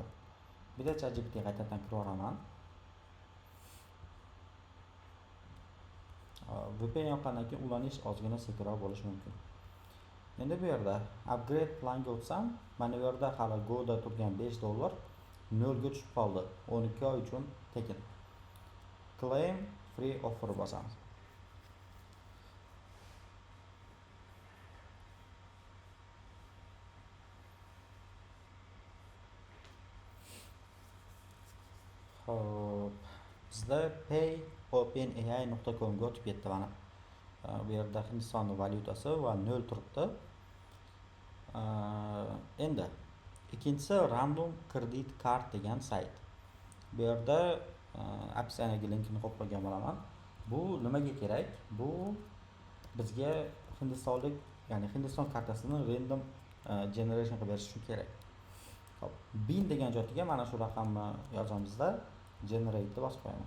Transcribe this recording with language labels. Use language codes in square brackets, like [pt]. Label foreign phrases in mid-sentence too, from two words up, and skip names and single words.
[uz] Bitta ChatGPT qaytadan kirib oraman. VPN yoqqandan keyin ulanish ozgina sekinroq bo'lishi mumkin. Endi bu yerda [en] upgrade planga [uz] o'tsam, mana bu yerda hali Go'da turgan $5 0 ga tushib qoldi. 12 oy uchun tekin. [en] Claim free offer [uz] bosamiz. Hop, bizda payopenai.com ga o'tib ketdi mana. Bu yerda Hindistonning valyutasi va 0 turibdi. Endi ikkinchisi [en] random credit card [uz] degan sayt. Bu yerda opsiyadagi linkini qo'yib qo'ygan bo'laman. Bu nimaga kerak? Bu bizga hindistonlik, ya'ni Hindiston kartasini [en] random generation [uz] qilib berish uchun kerak. Hop, bin degan joyiga mana shu raqamni yozamizda generate deb bosib qo'yaman.